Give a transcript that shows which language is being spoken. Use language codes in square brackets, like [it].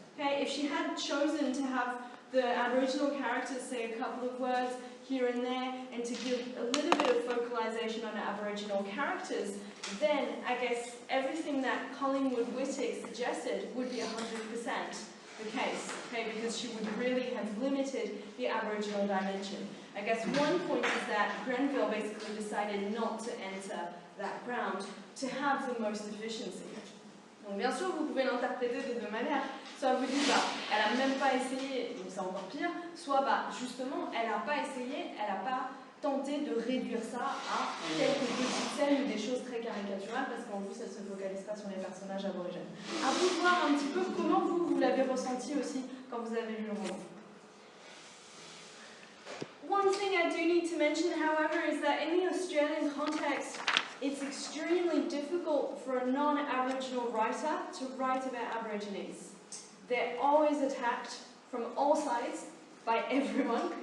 [en] Okay? If she had chosen to have the Aboriginal characters say a couple of words here and there, and to give a little bit of focalization on Aboriginal characters, then I guess everything that Collingwood Whittick suggested would be 100% the case, okay, because she would really have limited the Aboriginal dimension. I guess one point is that Grenville basically decided not to enter that ground to have the most efficiency. [fr] Donc bien sûr, vous pouvez l'interpréter de deux manières. Soit vous dites, bah, elle n'a même pas essayé, donc c'est encore pire, soit bah, justement, elle n'a pas essayé, elle n'a pas tenté de réduire ça à quelques petites scènes ou des choses très caricaturales, parce qu'en plus, elle ne se focalise pas sur les personnages aborigènes. À vous de voir un petit peu comment vous l'avez ressenti aussi quand vous avez lu le roman. [en] One thing I do need to mention, however, is that in the Australian context, it's extremely difficult for a non-Aboriginal writer to write about Aborigines. They're always attacked from all sides by everyone.